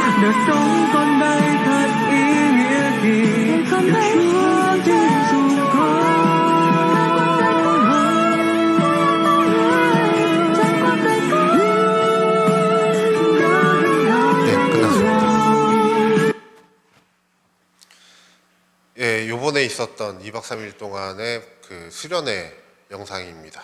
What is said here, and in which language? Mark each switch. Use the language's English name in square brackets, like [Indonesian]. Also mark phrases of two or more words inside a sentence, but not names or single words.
[Vietnamese] sống con đây thật ý nghĩa gì để Chúa tin dùng [Korean] 예, 요번에 있었던 2박 3일 동안의 그 수련회 영상입니다.